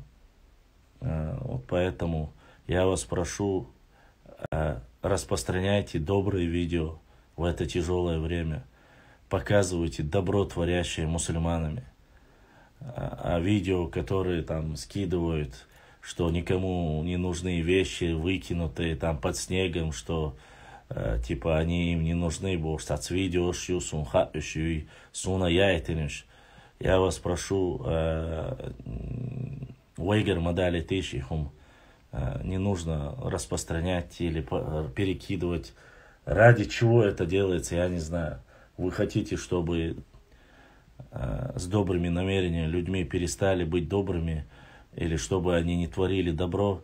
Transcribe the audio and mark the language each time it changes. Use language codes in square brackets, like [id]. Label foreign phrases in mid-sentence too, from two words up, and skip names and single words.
[ru] Вот поэтому я вас прошу, распространяйте добрые видео в это тяжелое время, показывайте добро, творящее мусульманами. А видео, которые там скидывают, что никому не нужны вещи, выкинутые там под снегом, что типа они им не нужны, [ce] бо стац видео, суна яйтиниш. [ru] Я вас прошу, [ce] Уайгер Мадали Тишихум, [ru] не нужно распространять или перекидывать. Ради чего это делается, я не знаю. Вы хотите, чтобы с добрыми намерениями людьми перестали быть добрыми, или чтобы они не творили добро?